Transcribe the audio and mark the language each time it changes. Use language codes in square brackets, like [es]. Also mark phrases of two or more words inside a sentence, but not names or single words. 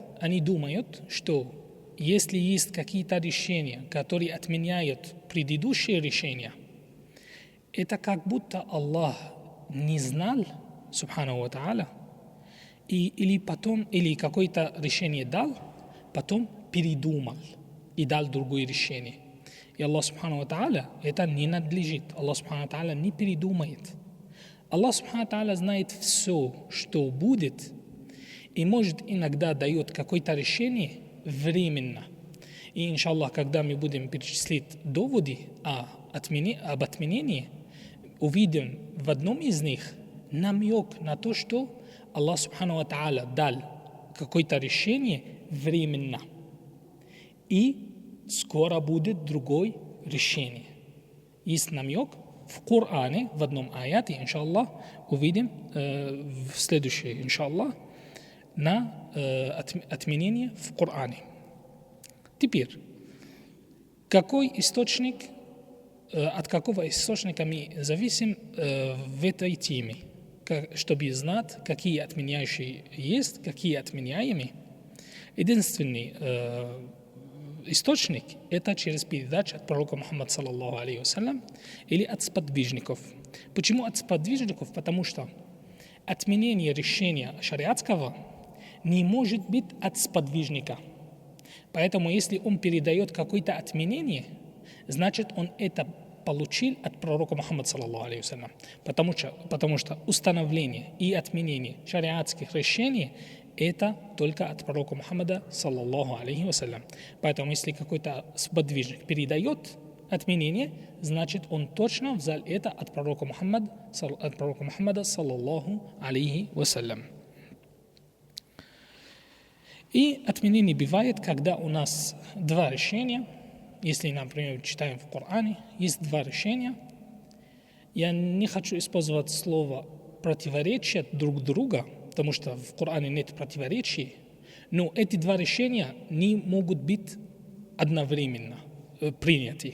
[ru] Они думают, что если есть какие-то решения, которые отменяют предыдущие решения, это как будто Аллах не знал, [ar] سبحانه وتعالى, [ru] или какое-то решение дал, потом передумал и дал другое решение. И Аллах [ar] سبحانه وتعالى [ru] это не надлежит. Аллах [ar] سبحانه وتعالى [ru] не передумает. Аллах [ar] سبحانه وتعالى [ru] знает все, что будет, и может иногда дает какое-то решение временно. И иншаллах, когда мы будем перечислять доводы об отменении, увидим в одном из них намек на то, что Аллах [ar] سبحانه وتعالى [ru] дал какое-то решение временно. И скоро будет другое решение. Есть намек в Коране, в одном аяте, иншаллах, увидим в следующее, иншаллах, на отменение в Коране. Теперь, какой источник, от какого источника мы зависим в этой теме, чтобы знать, какие отменяющие есть, какие отменяемые? Единственный источник – это через передачу от пророка Мухаммада [ar] صلى الله عليه وسلم [ru] или от сподвижников. Почему от сподвижников? Потому что отменение решения шариатского не может быть от сподвижника. Поэтому, если он передает какое-то отменение, значит, он это получил от пророка Мухаммада, [ar] صلى الله عليه وسلم. [ru] Потому что установление и отменение шариатских решений это только от пророка Мухаммада, [ar] صلى الله عليه وسلم. [ru] Поэтому, если какой-то сподвижник передает отменение, значит, он точно взял это от пророка Мухаммада, [ar] صلى الله عليه وسلم. [ru] И отменение бывает, когда у нас два решения. Если, например, читаем в Коране, есть два решения. Я не хочу использовать слово «противоречия друг друга», потому что в Коране нет противоречий, но эти два решения не могут быть одновременно приняты.